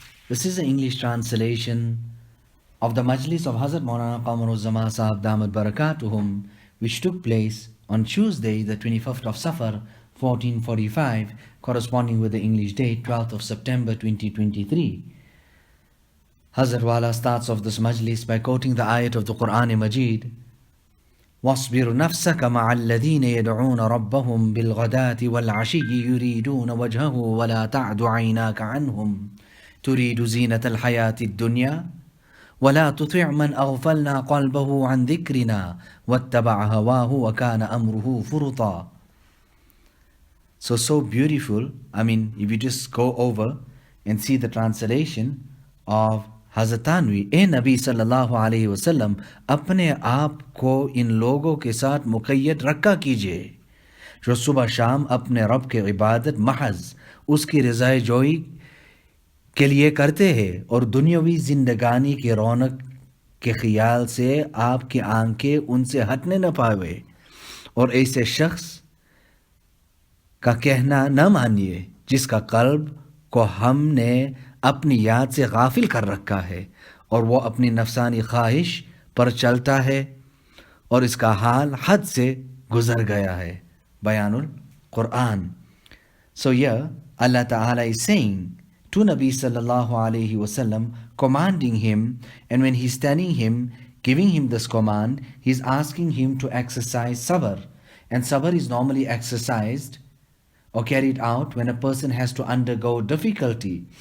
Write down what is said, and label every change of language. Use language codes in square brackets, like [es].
[en] This is the English translation of the Majlis of Hazrat Maulana Qamar Uzzaman Saheb Damat Barakatuhum, which took place on Tuesday, the 25th of Safar, 1445, corresponding with the English date, 12th of September 2023. Hazrat Wala starts off this Majlis by quoting the ayat of the Quran Majid. [ar] واصبر نفسك مع الذين يدعون ربهم بالغداة والعشي يريدون وجهه ولا تعد عيناك عنهم تريد زينة الحياة الدنيا ولا تطع من أغفلنا قلبه عن ذكرنا واتبع هواه وكان أمره فرطا. [en] So beautiful. If you just go over and see the translation of [hi] हज़रत थानवी, ए नबी सल्लल्लाहु अलैहि वसल्लम, अपने आप को इन लोगों के साथ मुक़य्यद रखा कीजिए जो सुबह शाम अपने रब के इबादत महज उसकी रज़ाए जोई के लिए करते हैं और दुनियावी ज़िंदगानी की रौनक के ख़याल से आपकी आंखें उनसे हटने न पावे, और ऐसे शख्स का कहना न मानिए जिसका कल्ब को हमने अपनी याद से गाफिल कर रखा है और वो अपनी नफसानी ख्वाहिश पर चलता है और इसका हाल हद से गुजर गया है. [en] Bayanul Quran. So here Allah Ta'ala is saying to Nabi Sallallahu Alaihi Wasallam, commanding him, and when he's telling him, giving him this command, he's asking him to exercise sabr. And sabr is normally exercised or carried out when a person has to undergo difficulty.